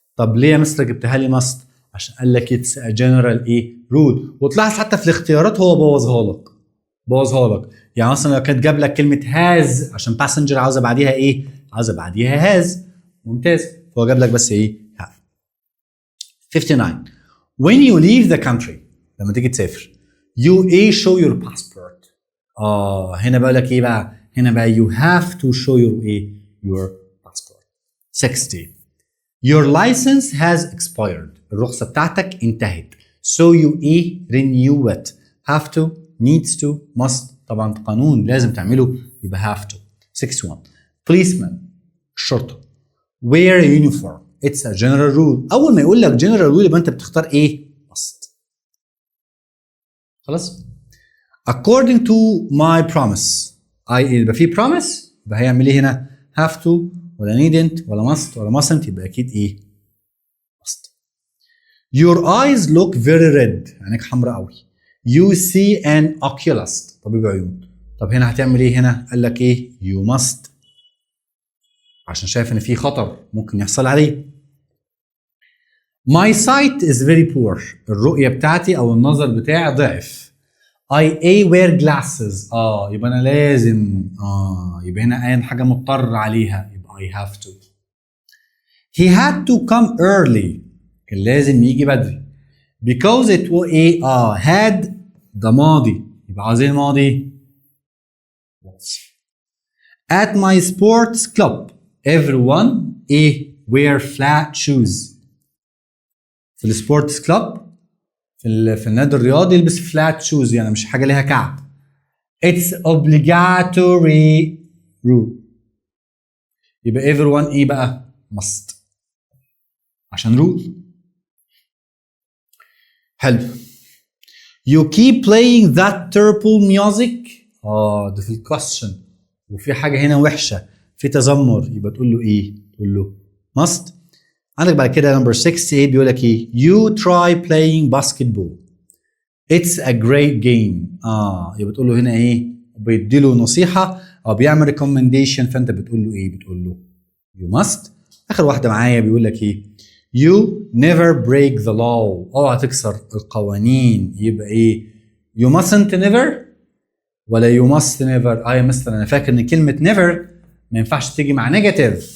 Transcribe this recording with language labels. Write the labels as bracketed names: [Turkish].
[Arabic] طب ليه يا مستر جبتها لي must؟ عشان قال لك it's a general ايه rule. وتلاحظ حتى في الاختيارات هو بوظها لك. يعني مثلا لو كانت جاب لك كلمه has عشان passenger عاوزه بعديها ايه؟ عاوزه بعديها has. ممتاز. هو جاب لك بس ايه have. [English] 59 when you leave the country، [Arabic] لما تيجي تسافر [English] you show your passport. [Arabic] هنا بقول لك ايه بقى؟ هنا بقى [English] you have to show your passport. 60 your license has expired، [Arabic] الرخصة بتاعتك انتهت. [English] so you renew it. have to needs to must، [Arabic] طبعا قانون لازم تعمله يبقى [English] have to. 61 policeman، [Arabic] الشرطة [English] wear a uniform it's a general rule. [Arabic] اول ما يقول لك general rule يبقى انت بتختار ايه؟ must. خلاص. [English] according to my promise، [Arabic] يبقى في promise يبقى هيعمل ايه هنا؟ have to ولا needn't ولا must ولا mustn't، يبقى اكيد ايه؟ must. [English] your eyes look very red، [Arabic] عينيك حمراء قوي. [English] you see an oculist، [Arabic] طبيب عيون. طب هنا هتعمل ايه هنا؟ قال لك ايه؟ you must، عشان شايف ان في خطر ممكن يحصل عليه. [English] my sight is very poor، [Arabic] الرؤية بتاعتي او النظر بتاعي ضعف. [English] I wear glasses، [Arabic] يبقى انا لازم يبقى هنا اي حاجة مضطر عليها يبقى [English] I have to. he had to come early، [Arabic] كان لازم يجي بدري. because it was had ده ماضي، يبقى عاوزين ماضي [English] At my sports club everyone wear flat shoes. [Arabic] في السبورتس كلاب في النادي الرياضي يلبس فلات شوز، يعني مش حاجه ليها كعب. [English] It's obligatory rule. يبقى everyone بقى must عشان rule. [Arabic] حلو. [English] You keep playing that terrible music. [Arabic] ده في الكويستشن وفي حاجه هنا وحشه، في تذمر، يبقى تقول له تقول له must. عندك بعد كده نمبر 68 بيقول لك [English] you try playing basketball. It's a great game. [Arabic] يبقى تقول له هنا بيدي له نصيحه او بيعمل recommendation، فانت بتقول له بتقول له you must. اخر واحده معايا بيقول لك [English] you never break the law. [Arabic] اوعى تكسر القوانين. [English] يبقى you mustn't never ولا you must never. [Arabic] يا مستر انا فاكر ان كلمه never ما ينفعش تيجي مع نيجاتيف.